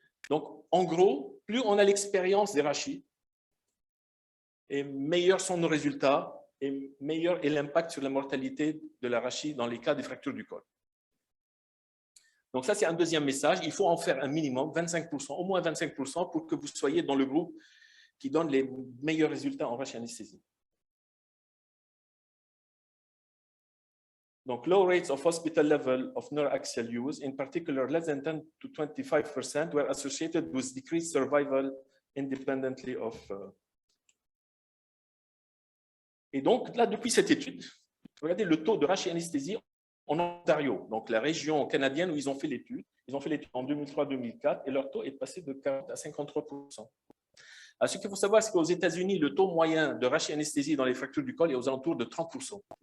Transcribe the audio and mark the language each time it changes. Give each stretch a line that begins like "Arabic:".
French: Donc, en gros, plus on a l'expérience des rachis, et meilleurs sont nos résultats, et meilleur est l'impact sur la mortalité de la rachis dans les cas des fractures du col. Donc ça, c'est un deuxième message. Il faut en faire un minimum, 25%, au moins 25%, pour que vous soyez dans le groupe qui donne les meilleurs résultats en rachis anesthésie.
English: Donc, low rates of hospital level of neuroaxial use, in particular less than 10 to 25%, were associated with decreased survival independently of...
French: Et donc, là, depuis cette étude, regardez le taux de rachis anesthésie en Ontario, donc la région canadienne où ils ont fait l'étude. Ils ont fait l'étude en 2003-2004 et leur taux est passé de 40 à 53%. Alors, ce qu'il faut savoir, c'est qu'aux États-Unis, le taux moyen de rachis anesthésie dans les fractures du col est aux alentours de 30%.